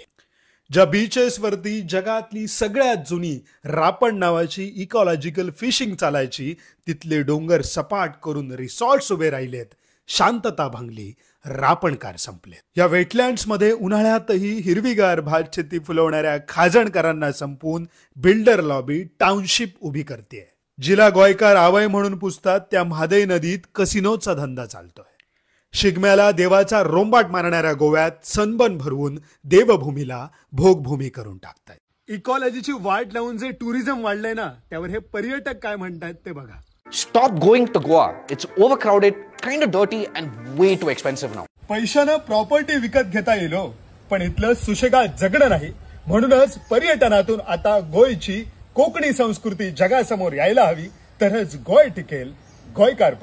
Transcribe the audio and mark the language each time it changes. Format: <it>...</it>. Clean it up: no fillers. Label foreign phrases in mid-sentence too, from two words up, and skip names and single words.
<mr>ज्या बीचेसवरती जगातली सगळ्यात जुनी रापण नावाची</mr> <en>ecological fishing</en> <mr>चालायची, तिथले डोंगर सपाट करून रिसॉर्ट्स उभे राहिलेत, शांतता भंगली, रापणकार संपलेत। या वेटलँड्समध्ये उन्हाळ्यातही हिरवीगार भातशेती फुलवणाऱ्या खाजणकरांना संपून</mr> <en>builder lobby township</en> <mr>उभी करते। जिला</mr> <kok>गोयकार आवय</kok> <mr>म्हणून पुजतात त्या म्हादई नदीत कसिनोचा धंदा चालतोय। शिगम्याला देवाचा रोंबाट मारणाऱ्या गोव्यात सनबन भरवून देवभूमीला भोगभूमी करून टाकतायत। इकॉलॉजीची वाट लावून जे टुरिझम वाढलंय ना, त्यावर हे पर्यटक काय म्हणतात ते बघा।</mr> <en>Stop going to Goa. It's overcrowded, kind of dirty and way too expensive now.</en> <mr>पैशानं प्रॉपर्टी विकत घेता येईल, पण इथलं सुशेगात जगणं नाही। म्हणूनच पर्यटनातून आता गोयची कोकणी संस्कृती जगासमोर यायला हवी, तरच गोय टिकेल, गोयकार पण।</mr>